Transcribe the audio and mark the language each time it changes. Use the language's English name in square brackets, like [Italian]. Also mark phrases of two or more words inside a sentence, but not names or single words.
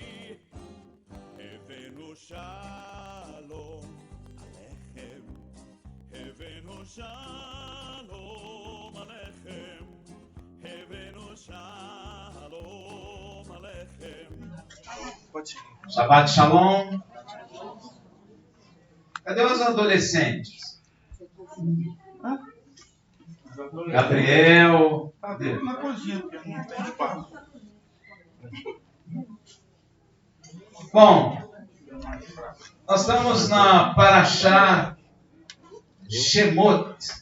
[Hebrew] הבאנו שלום עליכם הבאנו שלום עליכם הבאנו שלום עליכם. שבת שלום. [Portuguese] Cadê os adolescentes? Gabriel. Cadê? Na cozinha, porque não tem espaço. Bom, nós estamos na Parashá Shemot.